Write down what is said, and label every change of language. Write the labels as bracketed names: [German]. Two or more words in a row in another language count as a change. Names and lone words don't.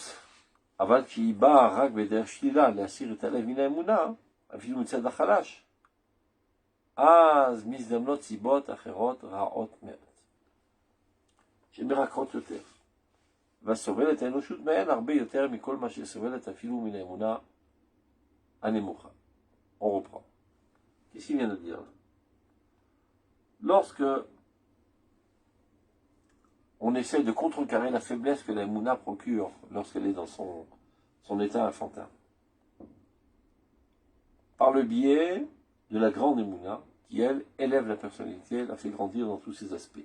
[Hebrew] אבל כשהיא באה רק בדרך שלילה להסיר את הלב מן האמונה, אפילו מצד החלש, אז מזדמנות סיבות אחרות רעות מאוד, שמרקחות יותר, וסובלת האנושות מהן הרבה יותר מכל מה שסובלת אפילו מן האמונה הנמוכה. [French] On reprend. Qu'est-ce qu'il vient de dire? Lorsque on essaie de contrecarrer la faiblesse que la Mouna procure lorsqu'elle est dans son état infantin, par le biais de la grande Mouna, qui elle élève la personnalité, la fait grandir dans tous ses aspects.